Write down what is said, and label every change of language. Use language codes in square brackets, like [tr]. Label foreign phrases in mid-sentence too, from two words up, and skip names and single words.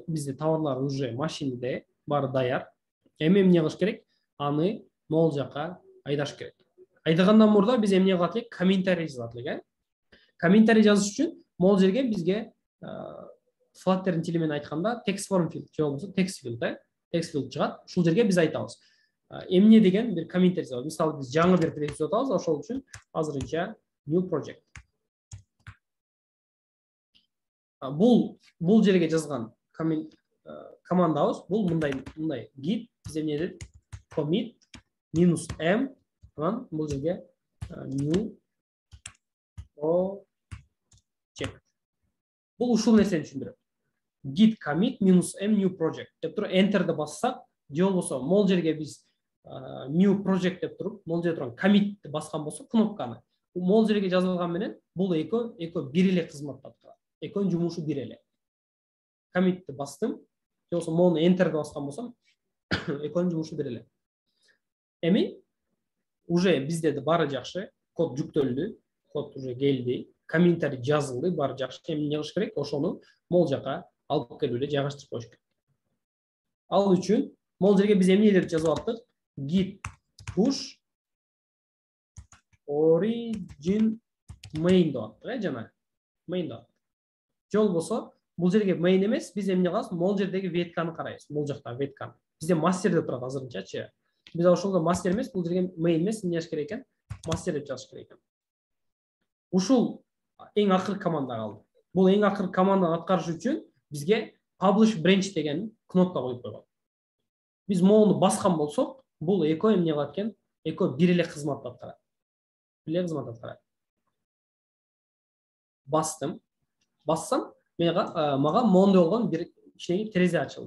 [ky] Бизде товарлар уже машинеде, баары даяр. Эми эмне кылыш керек? Аны могул жака айдаш керек. Айдагандан мурда биз эмне кылат элек? Комментарий жазат элек, Комментарий жазыш үчүн могул жерге бизге Flutter тили менен айтканда [en] text form field [ky] же болбосо [en] text field, text field [ky] чыгат. Ушул жерге биз айтабыз. Эмне деген бир комментарий жазабыз. Мисалы, биз жаңы бир проект жазабыз, ошол үчүн азырынча [en] new project. [ky] Бул жерге жазган командабыз, бул мындай git биз эмне дедик? Commit -m, анан бул жерге [en] new project. [ky] Бул ушул нерсени түшүндүрөт. [en] Git commit -m new project [ky] деп туруп enter'ды бассак, же болбосо могул жерге биз [en] new project [ky] деп туруп, могул жерде турган commit баскан болсок кнопканы, могул жерге жазылган менен бул экөө бир эле кызматты аткарат. Экөөнүн жумушу бир эле. Commit'ти бастым, же болбосо могуну enter'ды баскан болсом, экөөнүн жумушу бир эле. Эми уже бизде баары жакшы, код жүктөлдү, код уже келди, комментарий жазылды, баары жакшы. Эми эмне кылыш керек? Ошону могул жака алып келип эле жайгаштырып коюш керек. Ал үчүн могул жерге биз эмнелерди жазып аттык? [en] Git push origin main [ky] деп аттык, жана main деп. Же болбосо бул жерге main эмес, биз эмне кылабыз? Могул жердеги ветканы карайбыз. Могул жакта ветканы. Бизде мастер деп турат азырынчачы. Биз ошолго мастер эмес, бул жерге main эмес, эмне жазыш керек экен? Мастер деп жазыш керек экен. Ушул эң акыркы команда калды. Бул эң акыркы команданы аткарыш үчүн бизге [en] publish branch [ky] деген кнопка коюп койгон. Биз могуну баскан болсок, бул экөө эмне кылат экен? Экөө бир эле кызматты аткарат. Бастым. Бассам, мага моундай болгон бир кичине терезе ачылды.